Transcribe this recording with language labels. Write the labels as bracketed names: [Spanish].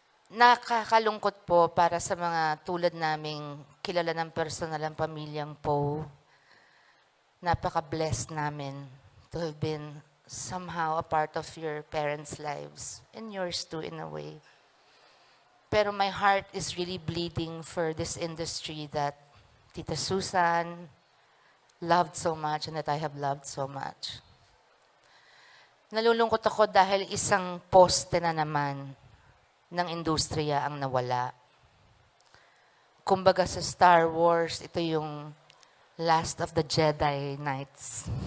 [Filipino] Nakakalungkot po para sa mga tulad naming kilala ng personal ang pamilyang Poe. Napaka-blessed namin [English] to have been somehow a part of your parents' lives and yours too in a way. Pero my heart is really bleeding for this industry that Tita Susan loved so much and that I have loved so much. [Filipino] Nalulungkot ako dahil isang poste na naman ng industriya ang nawala. Kumbaga sa Star Wars, ito yung Last of the Jedi Knights.